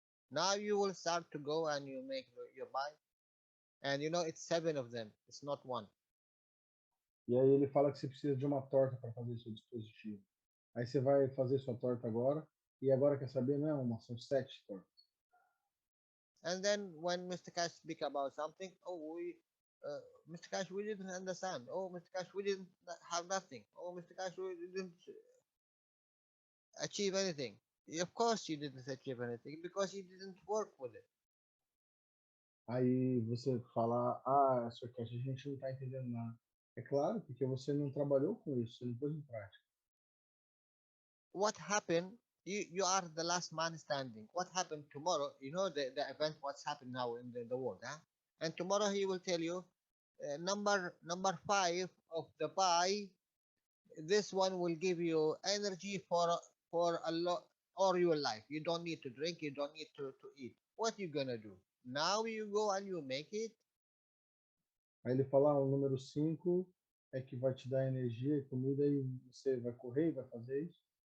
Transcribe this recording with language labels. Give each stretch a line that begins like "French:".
English: Now you will start to go and you make your pie, and it's 7 of them, it's not one.
Portuguese: E aí ele fala que você precisa de uma torta para fazer seu dispositivo. Aí você vai fazer sua torta agora, e agora quer saber, não é uma, são 7 tortas.
English: And then when Mr. Cash speak about something, Mr. Cash, we didn't understand. Oh, Mr. Cash, we didn't have nothing. Oh, Mr. Cash, we didn't achieve anything. Of course you didn't achieve anything because you didn't work with it.
Portuguese: Aí você fala, Sr. Cash, a gente não está entendendo nada. É claro, porque você não trabalhou com isso, você não pôs em prática.
English: What happened? You are the last man standing. What happened tomorrow? You know the event, what's happened now in the world, huh? And tomorrow he will tell you, number 5 of the pie, this one will give you energy for a lot, or your life. You don't need to drink, you don't need to eat. What you gonna do? Now you go and you make it.
Portuguese: Aí ele fala, o número 5 é que vai te dar energia e comida e você vai correr e vai fazer isso.